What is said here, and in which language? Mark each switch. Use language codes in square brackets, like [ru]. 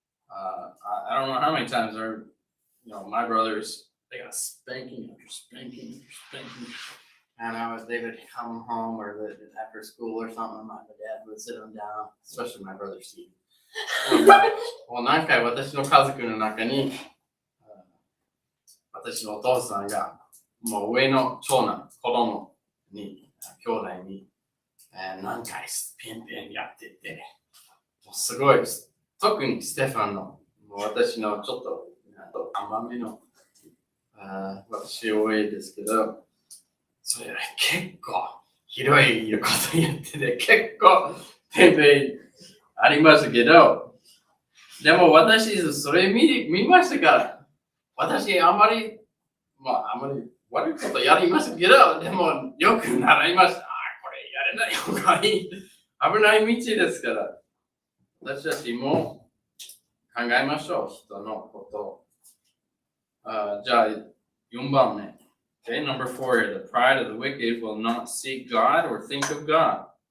[en] I don't know how many times my brothers, they got spanking after spanking after spanking. And they would come home or after school or something, my dad would sit them down, especially my brother Steve. [ja] もう何回私の家族の中に私のお父さんがもう上の長男、子供に、兄弟に何回ペンペンやってて、もうすごい、特にステファンの、もう私のちょっと甘めの私多いですけど、それ結構ひどいこと言ってて、結構ペンペンありますけど、でも私それ見ましたから、私あまり悪いことやりましたけど、でもよく習いました。これやれない方がいい。危ない道ですから、私たちも考えましょう、人のこと。じゃあ、4番目。 [en] Okay, number 4 here. The pride of the wicked will not seek God or think of God.